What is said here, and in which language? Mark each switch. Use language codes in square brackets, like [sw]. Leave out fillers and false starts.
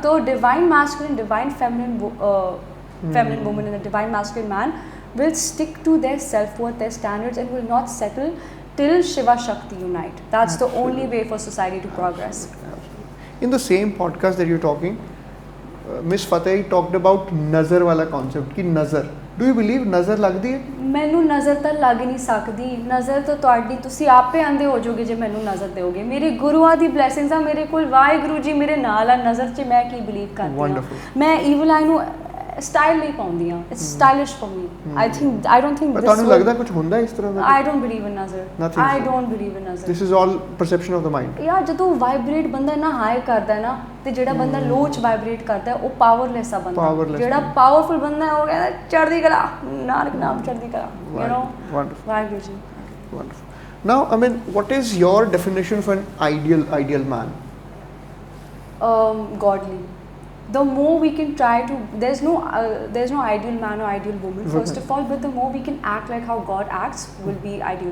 [en] So, divine masculine, divine feminine woman and a divine masculine man will stick to their self-worth, their standards, and will not settle till Shiva Shakti unite. That's the only way for society to progress. In the same podcast that you're talking, Miss Fateh talked about nazar wala concept ki nazar. [pa] Do you believe nazar lagdi hai? ਮੈਨੂੰ ਨਜ਼ਰ ਤਾਂ ਲੱਗ ਨਹੀਂ ਸਕਦੀ. ਨਜ਼ਰ ਤਾਂ ਤੁਹਾਡੀ ਤੁਸੀਂ ਆਪੇ ਆਂਦੇ ਹੋ ਜਾਓਗੇ ਜੇ ਮੈਨੂੰ ਨਜ਼ਰ ਦਿਓਗੇ. ਮੇਰੇ ਗੁਰੂਆਂ ਦੀ ਬਲੇਸਿੰਗਸ ਆ ਮੇਰੇ ਕੋਲ. ਵਾਹਿਗੁਰੂ ਜੀ ਮੇਰੇ ਨਾਲ ਆ. ਨਜ਼ਰ 'ਚ ਮੈਂ ਕੀ ਬਲੀਵ ਕਰਦੀ ਹਾਂ. ਮੈਂ ਈਵਲ ਆਈ ਨੂੰ ਸਟਾਈਲ ਨਹੀਂ ਪਾਉਂਦੀ ਆ. [en] It's stylish for me. I don't think this. [pa] ਤੁਹਾਨੂੰ ਲੱਗਦਾ ਕੁਝ ਹੁੰਦਾ ਇਸ ਤਰ੍ਹਾਂ ਦਾ? [en] I don't believe in nazar. I don't believe in nazar. This is all perception of the mind. [pa] ਯਾਰ ਜਦੋਂ ਵਾਈਬ੍ਰੇਟ ਬੰਦਾ ਨਾ ਹਾਈ ਕਰਦਾ ਨਾ ਤੇ ਜਿਹੜਾ ਬੰਦਾ ਲੋ 'ਚ ਵਾਈਬ੍ਰੇਟ ਕਰਦਾ ਉਹ ਪਾਵਰਲੈਸ ਆ ਬੰਦਾ. ਜਿਹੜਾ ਪਾਵਰਫੁਲ ਬੰਦਾ ਹੈ ਉਹ ਕਹਿੰਦਾ ਚੜ੍ਹਦੀ ਕਲਾ ਨਾਨਕ ਨਾਮ ਚੜ੍ਹਦੀ ਕਲਾ. [en] You know. Wonderful. Vibration. Wonderful. Now, I mean, what is your definition of an ideal man? Godly. The more we can try to, there's no ideal man or ideal woman, first of all, but the more we can act like how God acts will be ideal.